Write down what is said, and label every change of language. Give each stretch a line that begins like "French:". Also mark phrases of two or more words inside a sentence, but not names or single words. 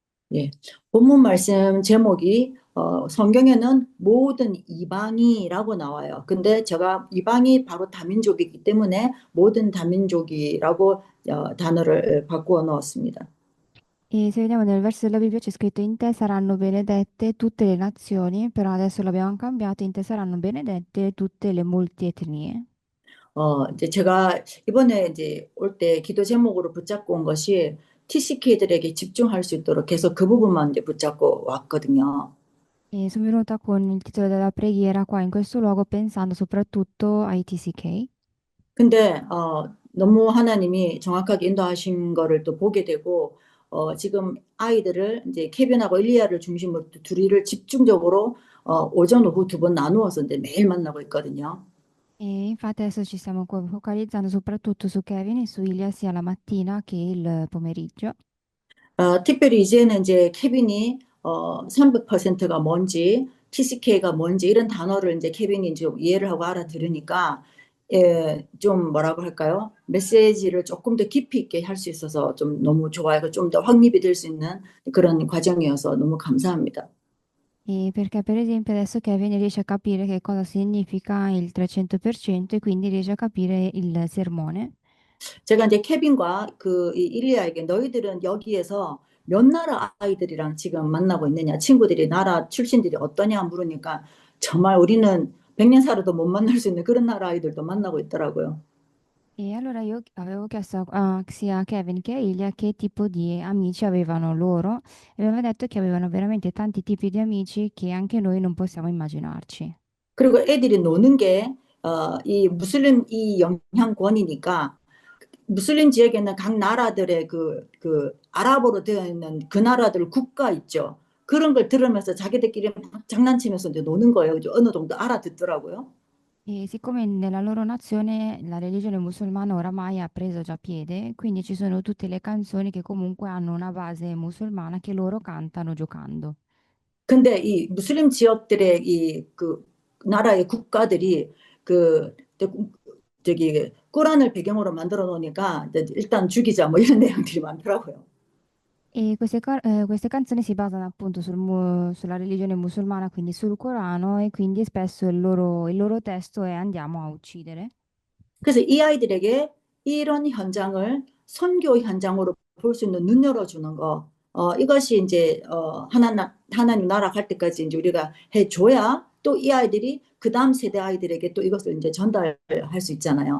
Korean: 예. 본문 말씀 제목이 성경에는 모든 이방이라고 나와요. 근데 제가 이방이 바로 다민족이기 때문에 모든 다민족이라고 단어를 바꾸어 넣었습니다.
Italian: E se vediamo nel verso della Bibbia c'è scritto in te saranno benedette tutte le nazioni, però adesso l'abbiamo cambiato, in te saranno benedette tutte le molti etnie.
Korean: 이제 제가 이번에 이제 올 때 기도 제목으로 붙잡고 온 것이 TCK들에게 집중할 수 있도록 계속 그 부분만 이제 붙잡고 왔거든요.
Italian: E sono venuta con il titolo della preghiera qua in questo luogo pensando soprattutto ai TCK.
Korean: 근데 너무 하나님이 정확하게 인도하신 거를 또 보게 되고 지금 아이들을 이제 케빈하고 일리아를 중심으로 둘이를 집중적으로 오전 오후 두 번 나누어서 이제 매일 만나고 있거든요.
Italian: E infatti adesso ci stiamo focalizzando soprattutto su Kevin e su Ilya sia la mattina che il pomeriggio.
Korean: 특별히 이제는 이제 케빈이 300%가 뭔지, TCK가 뭔지 이런 단어를 이제 케빈이 좀 이해를 하고 알아들으니까 좀 뭐라고 할까요? 메시지를 조금 더 깊이 있게 할 수 있어서 좀 너무 좋아요. 좀 더 확립이 될 수 있는 그런 과정이어서 너무 감사합니다.
Italian: E perché per esempio adesso Kevin riesce a capire che cosa significa il 300% e quindi riesce a capire il sermone.
Korean: 제가 이제 케빈과 이 일리아에게 너희들은 여기에서 몇 나라 아이들이랑 지금 만나고 있느냐, 친구들이 나라 출신들이 어떠냐 물으니까 정말 우리는 100년 살아도 못 만날 수 있는 그런 나라 아이들도 만나고 있더라고요.
Italian: E allora io avevo chiesto sia a Kevin che a Ilya che tipo di amici avevano loro e aveva detto che avevano veramente tanti tipi di amici che anche noi non possiamo immaginarci.
Korean: 그리고 애들이 노는 게, 이 무슬림 이 영향권이니까 무슬림 지역에는 각 나라들의 아랍어로 되어 있는 그 나라들 국가 있죠. 그런 걸 들으면서 자기들끼리 막 장난치면서 이제 노는 거예요. 이제 어느 정도 알아듣더라고요.
Italian: E siccome nella loro nazione la religione musulmana oramai ha preso già piede, quindi ci sono tutte le canzoni che comunque hanno una base musulmana che loro cantano giocando.
Korean: 근데 이 무슬림 지역들의 나라의 국가들이 그 저기 꾸란을 배경으로 만들어 놓으니까 이제 일단 죽이자 뭐 이런 내용들이 많더라고요.
Italian: E queste canzoni si basano appunto sulla religione musulmana, quindi sul Corano, e quindi spesso il loro testo è andiamo a uccidere.
Korean: 그래서 이 아이들에게 이런 현장을 선교 현장으로 볼 수 있는 눈 열어주는 거, 이것이 이제 하나님 나라 갈 때까지 이제 우리가 해줘야 또 이 아이들이 그 다음 세대 아이들에게 또 이것을 이제 전달할 수 있잖아요.